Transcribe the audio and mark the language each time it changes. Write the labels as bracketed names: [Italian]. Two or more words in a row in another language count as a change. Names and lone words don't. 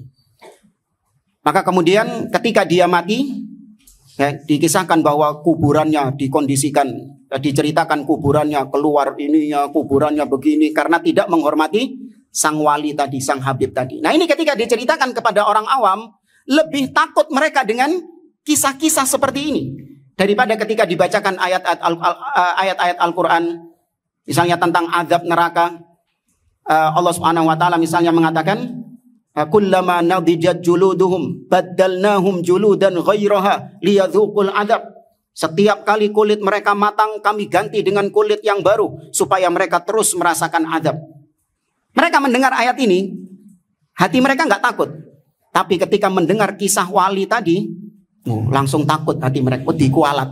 [Indonesian] Maka kemudian ketika dia mati, dikisahkan bahwa kuburannya dikondisikan, diceritakan kuburannya keluar ininya, kuburannya begini, karena tidak menghormati sang wali tadi, sang Habib tadi. Nah ini ketika diceritakan kepada orang awam, lebih takut mereka dengan kisah-kisah seperti ini daripada ketika dibacakan ayat-ayat Al-Quran, misalnya tentang azab neraka. Allah [Arabic] Subhanahu Wa Taala [Indonesian] misalnya mengatakan, [Arabic] كلما نضجت جلودهم بدلناهم جلودا غيرها ليذوقوا العذاب. [Indonesian] Setiap kali kulit mereka matang, kami ganti dengan kulit yang baru supaya mereka terus merasakan adab. Mereka mendengar ayat ini, hati mereka nggak takut. Tapi ketika mendengar kisah wali tadi, langsung takut hati mereka, dikualat.